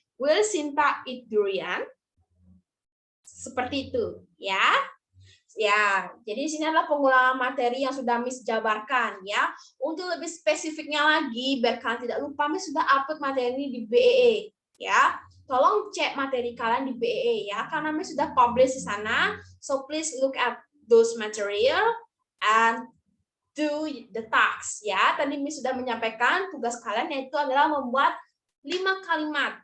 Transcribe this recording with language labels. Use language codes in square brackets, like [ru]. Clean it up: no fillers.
[en] Will Sinta eat durian? [id] Seperti itu, ya. Ya, jadi di sini adalah pengulangan materi yang sudah Miss jabarkan ya. Untuk lebih spesifiknya lagi, biar kalian tidak lupa, Miss sudah upload materi ini di BEE ya. Tolong cek materi kalian di BEE ya, karena Miss sudah publish di sana. [en] So please look at those material and do the tasks ya. [id] Tadi Miss sudah menyampaikan tugas kalian yaitu adalah membuat 5 kalimat.